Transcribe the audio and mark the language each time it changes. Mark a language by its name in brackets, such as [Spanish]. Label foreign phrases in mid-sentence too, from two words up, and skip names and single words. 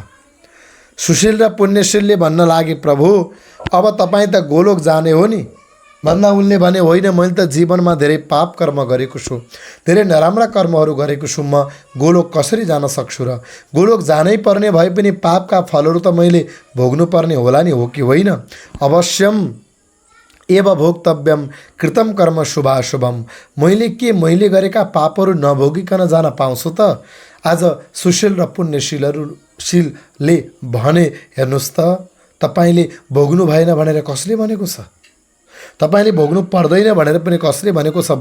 [Nepali] सुशील र पुण्यशीलले भन्न लागे, प्रभु अब तपाईँ त गोलोक जाने हो नि। भन्दा उनले भने, होइन, मैले त जीवनमा धेरै पाप कर्म गरेको छु, धेरै नराम्रा कर्महरू गरेको छु, म गोलोक कसरी जान सक्छु र? गोलोक जानै पर्ने भए पनि पापका फलहरू त मैले भोग्नुपर्ने होला नि, हो कि होइन? [Sanskrit] अवश्यम एव भोक्तव्यम कृतम कर्म शुभाशुभम। [Nepali] मैले गरेका पापहरू नभोगिकन जान पाउँछु त? आज सुशील र पुण्यशीलले भने, हेर्नुहोस् त, तपाईँले भोग्नु भएन भनेर कसले भनेको छ? तपाईँले भोग्नु पर्दैन भनेर पनि कसले भनेको छ?